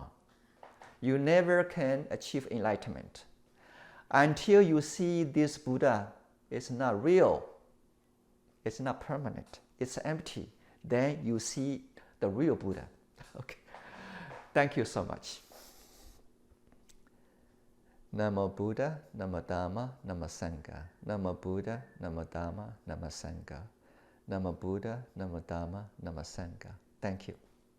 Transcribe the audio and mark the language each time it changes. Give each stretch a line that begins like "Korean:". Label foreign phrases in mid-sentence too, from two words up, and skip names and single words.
English: You never can achieve enlightenment. Until you see this Buddha is not real, it's not permanent, it's empty, then you see the real Buddha. Okay. Thank you so much.
Pali: Namo Buddha, Namo Dhamma, Namo Sangha. Namo Buddha, Namo Dhamma, Namo Sangha. Namo Buddha, Namo Dhamma, Namo Sangha.
English: Thank you.